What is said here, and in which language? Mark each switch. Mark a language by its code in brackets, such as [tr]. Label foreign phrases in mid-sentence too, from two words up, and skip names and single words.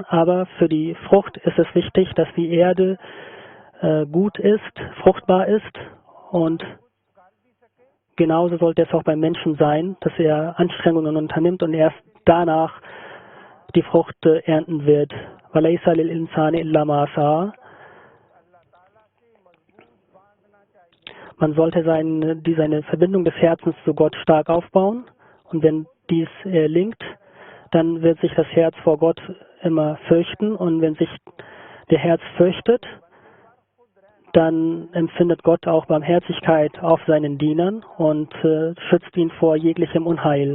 [de] Aber für die Frucht ist es wichtig, dass die Erde gut ist, fruchtbar ist, und genauso sollte es auch beim Menschen sein, dass er Anstrengungen unternimmt und erst danach die Frucht ernten wird. [ar] وَلَيْسَ لِلْإِنسَانِ إِلَّا مَا سَعَى. [de] Man sollte seine Verbindung des Herzens zu Gott stark aufbauen, und wenn dies gelingt, dann wird sich das Herz vor Gott immer fürchten, und wenn sich der Herz fürchtet, dann empfindet Gott auch Barmherzigkeit auf seinen Dienern und schützt ihn vor jeglichem Unheil.